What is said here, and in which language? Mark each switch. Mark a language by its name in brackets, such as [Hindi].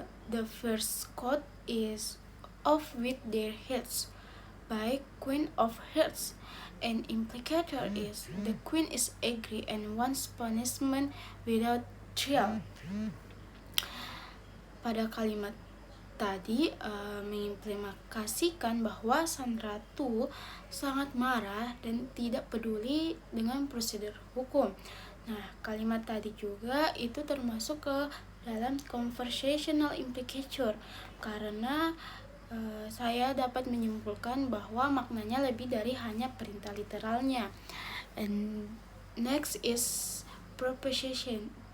[English] The first quote is "Off with their heads" by Queen of Hearts. An implicator is the queen is angry and wants punishment without trial. [Indonesian] Pada kalimat tadi mengimplementasikan bahwa sang ratu sangat marah dan tidak peduli dengan prosedur hukum. Nah, kalimat tadi juga itu termasuk ke dalam conversational implicator karena saya dapat menyimpulkan bahwa maknanya lebih dari hanya perintah literalnya. [English] And next is proposition.